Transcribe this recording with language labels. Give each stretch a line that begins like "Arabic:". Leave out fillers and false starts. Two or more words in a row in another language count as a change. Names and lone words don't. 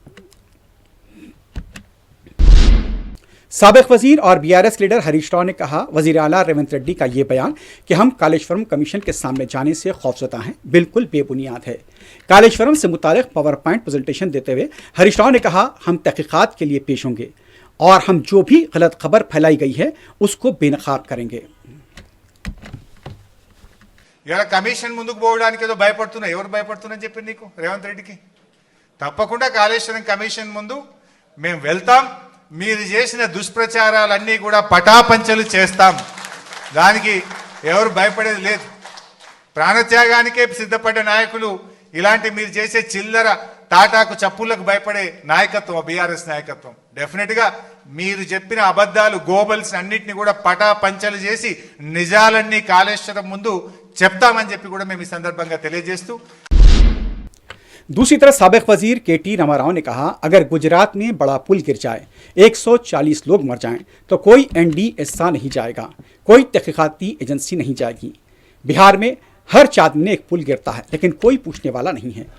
Urdu: سابق وزیر اور BRS لیڈر ہریش راؤ نے کہا, وزیر اعلیٰ ریونت ریڈی کا یہ بیان کہ ہم کالیشورم کمیشن کے سامنے جانے سے خوفزدہ ہیں بالکل بے بنیاد ہے. کالیشورم سے متعلق
English: power point presentation
Urdu: دیتے ہوئے ہریش راؤ نے کہا, ہم تحقیقات کے لیے پیش ہوں گے اور ہم جو بھی غلط خبر پھیلائی گئی ہے اس کو بے نقاب کریں گے.
Telugu: ఇవాళ కమిషన్ ముందుకు పోవడానికి ఏదో భయపడుతున్నా. ఎవరు భయపడుతున్నా చెప్పి నీకు? రేవంత్ రెడ్డికి. తప్పకుండా కాళేశ్వరం కమిషన్ ముందు మేము వెళ్తాం. మీరు చేసిన దుష్ప్రచారాలన్నీ కూడా పటాపంచలు చేస్తాం. దానికి ఎవరు భయపడేది లేదు. ప్రాణత్యాగానికే సిద్ధపడ్డ నాయకులు ఇలాంటి మీరు చేసే చిల్లర తాటాకు చప్పులకు భయపడే నాయకత్వం బీఆర్ఎస్ నాయకత్వం. డెఫినెట్గా మీరు చెప్పిన అబద్ధాలు గోబల్స్ అన్నింటినీ కూడా పటాపంచలు చేసి నిజాలన్నీ కాళేశ్వరం ముందు చెప్తామని చెప్పి కూడా మేము ఈ సందర్భంగా తెలియజేస్తూ.
Urdu: دوسری طرف سابق وزیر KT راما راؤ نے کہا، اگر گجرات میں بڑا پل گر جائے، 140 لوگ مر جائیں، تو کوئی NDSA نہیں جائے گا، کوئی تحقیقاتی ایجنسی نہیں جائے گی. بہار میں ہر 4 دن میں ایک پل گرتا ہے لیکن کوئی پوچھنے والا نہیں ہے.